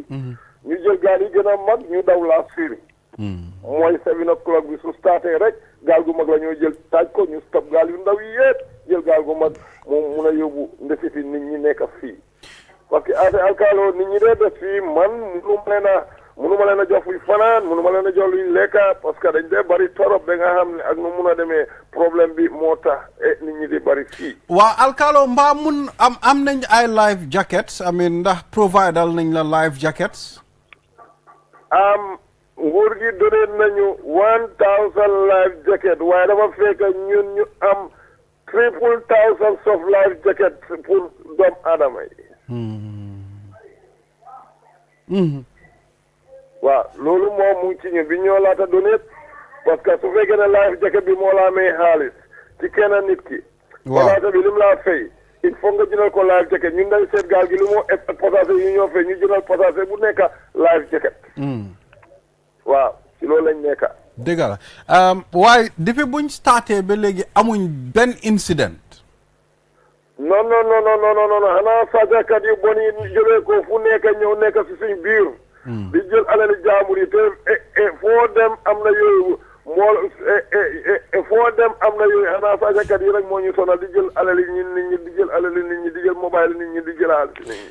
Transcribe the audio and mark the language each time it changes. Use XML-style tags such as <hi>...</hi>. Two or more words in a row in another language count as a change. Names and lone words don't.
<wo>ñu jël gaal yi gën a mag ñu daw la série mooy 7 o'clock bi su starté rek gaal gu mag la ñoo jël taaj ko ñu stop gaal yu ndaw yi yëpp jël gaal gu mag moom mun a yóbbu ndesiti nit ñi nekk fii</wo> <fr>parce que</fr> <wo>affaire alkaalo nit ñi dee def fii man munuma leen a jox fuy fanaan munuma leen a jox luy lekka</wo> <fr>parce que</fr> <wo>dañ dee bari torop da nga xam ne ak nu mun a demee problème bi moo tax nit ñi di bari fii waa alkaalo mbaa mun am nañ ay</wo> <en>life jackets</en> <wo>ndax providal nañ la</wo> <en>life jackets</en> <wo>nguur gi donné nañu 1000</wo> <en>life jacket</en> <wo>waaye dafa fekk ñun ñu am 3,000</wo> <en>soft life jacket</en> <wo>pour doomu aadama yi waaw loolu moom mu ngi ci ñun bi ñoo laata donné</wo> <fr>parce que</fr> <wo>su fekkee ne</wo> <en>life jacket</en> <wo>bi moo laa may xaalis ci kenn nit ki laata bi li mu laa fay</wo> <fr>il faut</fr> <wo>nga jëndal ko</wo> <en>life jacket</en> <wo>ñun dañ seet gaal gi li moo passager yi ñoo fay ñu jëndal passager bu nekk</wo> <en>life jacket</en> <wo>waaw ci loolu lañ nekka dëgg la waaye depuis buñ starté ba léegi amuñ benn incident non xanaa sàccakat yu bon yi jógee ko fu nekk ñëw nekk si suñ biir di jël alali jaambur yi te foo dem am na yooyu foo dem am na yooyu xanaa sàccakat yi rek moo ñu sonal di jël alali nit ñi di jël alali nit ñi di jël mobile nit ñi di jël alali nit ñi</wo>